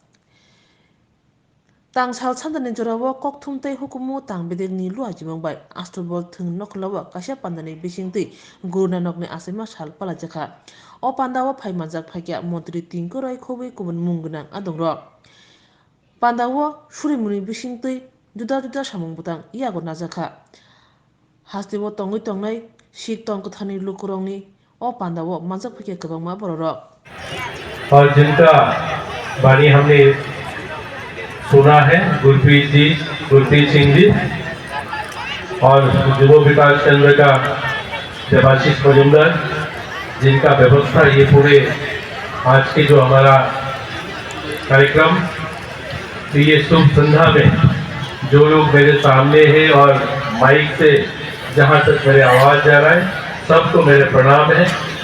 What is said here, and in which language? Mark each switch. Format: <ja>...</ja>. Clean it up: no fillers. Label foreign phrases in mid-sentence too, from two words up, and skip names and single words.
<trp>tangsal sandani jorawo kokthumtai hukumu tangbedengni luajibangbai astrobol thung noklawa kasya pandani bisingtui Guru Nanokni Asema sal palajaka o pandawo phaimajak phakya Mantri Tinkorai Khobui kubun munggunang adongrok Pandawo surimuni bisingtui juda samung butang iago najaka hastibo tongui tongnai Sik Tong Kathani lukurongni o pandawo manjak phakya kwbangma bororok</trp> <hi>और जिनका वाणी हमने सुना है गुरप्रीत सिंह जी और युवा विकास केंद्र का देवाशीष मजुमदार जिनका व्यवस्था ये पूरे आज के जो हमारा कार्यक्रम ये शुभ संध्या में जो लोग मेरे सामने हैं और माइक से जहाँ तक मेरे आवाज़ जा रहा है सबको मेरे प्रणाम है।</hi>